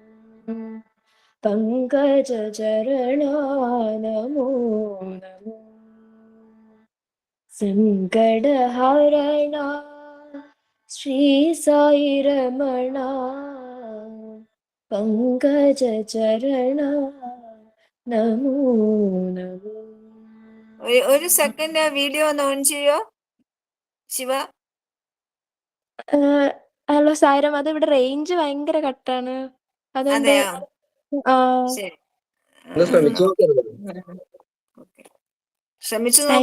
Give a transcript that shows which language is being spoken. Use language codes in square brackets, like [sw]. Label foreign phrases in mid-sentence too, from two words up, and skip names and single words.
[sa] पङ्कजचरणा नमो नमो सङ्कटहरणा श्री साई रमणा पङ्कजचरणा नमो नमो [ml] ഒരു സെക്കൻഡ് ആ വീഡിയോ ഒന്ന് ഓൺ ചെയ്യോ ശിവ? ഹലോ സായിരം, അത് ഇവിടെ റേഞ്ച് ഭയങ്കര കട്ടാണ്, അതുകൊണ്ട് അതെയോ? ആ, ശരി. ഒന്ന് ശ്രമിച്ചു നോക്കരുത്. ഓക്കെ, ശ്രമിച്ചു നോക്കൂ.